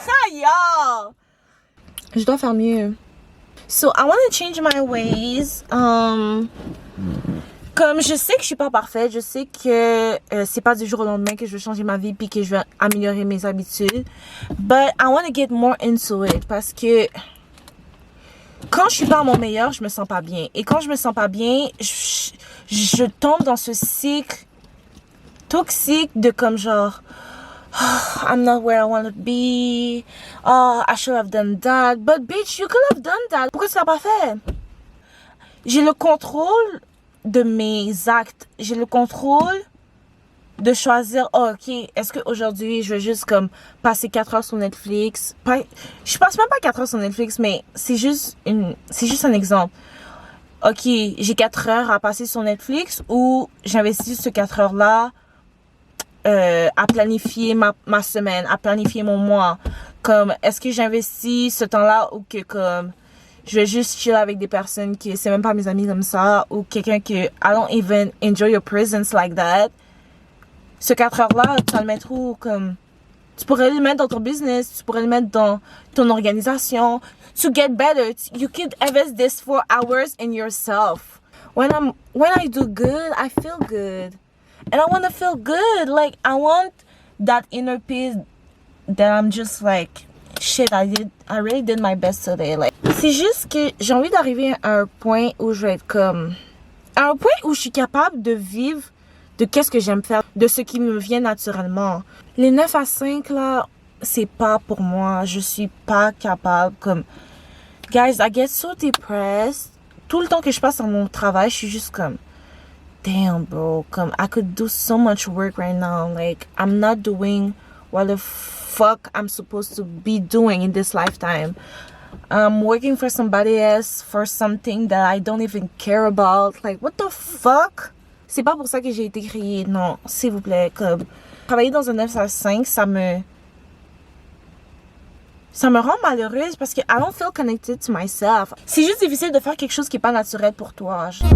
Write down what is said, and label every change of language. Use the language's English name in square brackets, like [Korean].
[French] Y'all, je dois faire mieux. [English] So I want to change my ways. [French] Comme je sais que je suis pas parfaite, je sais que c'est pas du jour au lendemain que je vais changer ma vie puis que je vais améliorer mes habitudes. [English] But I want to get more into it [French] parce que quand je suis pas à mon meilleur, je me sens pas bien. Et quand je me sens pas bien, je tombe dans ce cycle toxique de comme genre, [English] oh, I'm not where I want to be. Oh, I should have done that. But bitch, you could have done that. [French] Pourquoi tu l'as pas fait? J'ai le contrôle de mes actes. J'ai le contrôle de choisir, oh, ok, est-ce qu'aujourd'hui, je vais juste comme passer 4 heures sur Netflix? Je passe même pas 4 heures sur Netflix, mais c'est juste un exemple. Ok, j'ai 4 heures à passer sur Netflix ou j'investis ces 4 heures-là à planifier ma semaine, à planifier mon mois. Comme, est-ce que j'investis ce temps-là ou que comme je vais juste chill avec des personnes qui c'est même pas mes amis comme ça ou quelqu'un que [English] I don't even enjoy your presence like that. [French] Ce 4 heures-là, tu vas le mettre où? Comme, tu pourrais le mettre dans ton business, tu pourrais le mettre dans ton organisation. [English] To get better, you could invest this 4 hours in yourself. When I do good, I feel good. And I want to feel good. Like, I want that inner peace that I'm just like, shit, I really did my best today. [French] Like, c'est juste que j'ai envie d'arriver à un point où je vais être comme, à un point où je suis capable de vivre de qu'est-ce que j'aime faire, de ce qui me vient naturellement. Les 9 à 5 là, c'est pas pour moi. Je suis pas capable. Comme, [English] guys, I get so depressed. [French] Tout le temps que je passe dans mon travail, je suis juste comme, [English] damn, bro. [French] Comme, [English] I could do so much work right now. Like, I'm not doing what the fuck I'm supposed to be doing in this lifetime. I'm working for somebody else for something that I don't even care about. Like, what the fuck? [French] C'est pas pour ça que j'ai été créée. Non, s'il vous plaît. Comme, travailler dans un 9 à 5, ça me rend malheureuse parce que [English] I don't feel connected to myself. [French] C'est juste difficile de faire quelque chose qui est pas naturel pour toi.